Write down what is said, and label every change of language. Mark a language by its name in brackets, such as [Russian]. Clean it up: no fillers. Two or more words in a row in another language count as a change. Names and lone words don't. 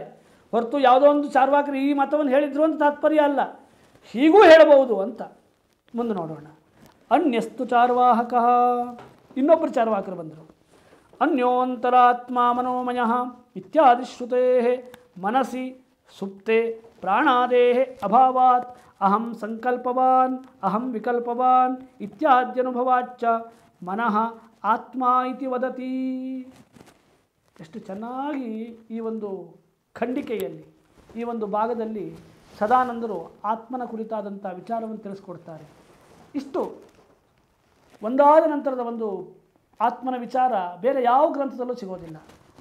[Kannada] ಹೊರತು ಯಾವುದೋ ಒಂದು ಚಾರ್ವಾಕರು ಈ ಮತವನ್ನು ಹೇಳಿದ್ರು ಅಂತ ತಾತ್ಪರ್ಯ ಅಲ್ಲ, ಹೀಗೂ ಹೇಳಬಹುದು ಅಂತ. ಮುಂದೆ ನೋಡೋಣ. [Sanskrit] ಅನ್ಯಸ್ತು ಚಾರ್ವಾಹಕ, [Kannada] ಇನ್ನೊಬ್ಬರು ಚಾರ್ವಾಕರು ಬಂದರು. [Sanskrit] ಅನ್ಯೋಂತರಾತ್ಮ ಮನೋಮಯ ಇತ್ಯಾದಿ ಶ್ರುತೇ ಮನಸಿ ಸುಪ್ತೆ ಪ್ರಾಣಾದೇಹೆ ಅಭಾವಾತ್ ಅಹಂ ಸಂಕಲ್ಪವಾನ್ ಅಹಂ ವಿಕಲ್ಪವಾನ್ ಇತ್ಯಾದ್ಯನುಭವಾಚ್ಚ ಮನಃ ಆತ್ಮ ಇತಿ ವದತಿ. [Kannada] ಎಷ್ಟು ಚೆನ್ನಾಗಿ ಈ ಒಂದು ಖಂಡಿಕೆಯಲ್ಲಿ, ಈ ಒಂದು ಭಾಗದಲ್ಲಿ ಸದಾನಂದರು ಆತ್ಮನ ಕುರಿತಾದಂಥ ವಿಚಾರವನ್ನು ತಿಳಿಸ್ಕೊಡ್ತಾರೆ. ಇಷ್ಟು ಒಂದಾದ ನಂತರದ ಒಂದು ಆತ್ಮನ ವಿಚಾರ ಬೇರೆ ಯಾವ ಗ್ರಂಥದಲ್ಲೂ ಸಿಗೋದಿಲ್ಲ.